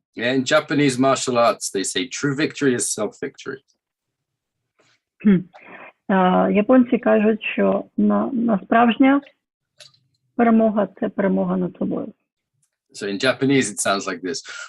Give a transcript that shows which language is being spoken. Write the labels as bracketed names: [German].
[English] Yeah, in Japanese martial arts, they say true victory is self-victory. [Ukrainian] Японці кажуть, що на справжня перемога – це перемога над собою. [English] So in Japanese, it sounds like this.